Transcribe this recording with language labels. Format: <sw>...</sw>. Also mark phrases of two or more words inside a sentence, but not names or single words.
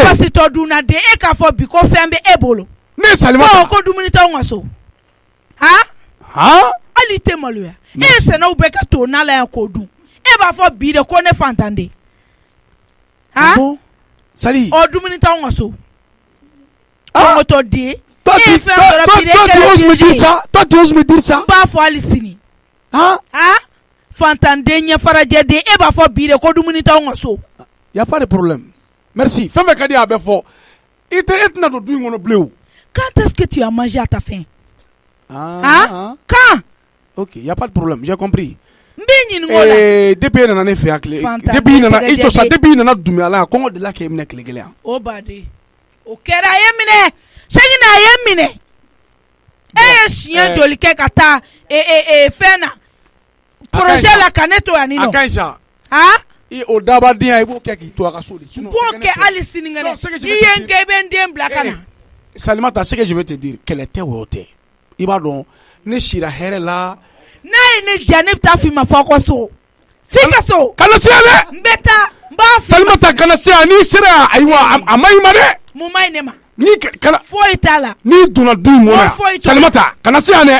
<bm>Pasi to dunanden e k'a fɔ bi ko fɛn bɛ e bolo. Ne Salimata. Ko dumuni t'anw ka so. Han? Han? Hali tɛ maloya. E ye sɛnɛw bɛɛ ka to n'ala yan k'o dun. E b'a fɔ bi de ko ne fantanden. Han? Sali. O dumuni t'anw ka so. Ah.</bm> <fr>Toi, tu oses me dire ça?</fr> <bm>N b'a fɔ hali sini. Hein? Fantanden ɲɛfarajɛden e b'a fɔ bi de ko dumuni t'anw ka so.</bm> <fr>Y a pas de problème. Merci.</fr> <bm>Fɛn bɛɛ ka di a bɛ fɔ. I tɛna don du in kɔnɔ bilen o.</bm> <fr>Quand est-ce que tu as mangé à ta faim? Quand? Ok, y a pas de problème. J'ai compris.</fr> <bm>N b'i ɲininka o la. Depuis nana ne fɛ yan tile. Depuis nana Dumbuya la kɔngɔ de la k'e minɛ tile kelen yan. O baden. O kɛra a ye minɛ. Chegne a ye minɛ. E ye siɲɛ joli kɛ ka taa fɛn na. Projet la ka ne to yan nin nɔ. A ka ɲi sa. O dabadenya i b'o kɛ k'i to a ka so de. N b'o kɛ hali sinikɛnɛ. N'i ye n kɛ i bɛ n den bila ka na. Salimata,</bm> <fr>ce que je veux te dire,</fr> <bm>kɛlɛ tɛ o tɛ. I b'a dɔn ne sira hɛrɛ la. N'a ye ne diya ne bɛ taa f'i ma fɔ aw ka so. F'i ka so. Kana se yan dɛ. N bɛ taa n b'a f'i ma. Salimata kana se yan n'i sera yan ayiwa a ma ɲi ma dɛ. Mun ma ɲi ne ma. Kana foyi t'a la. N'i donna du in kɔnɔ Salimata kana se yan dɛ.</bm>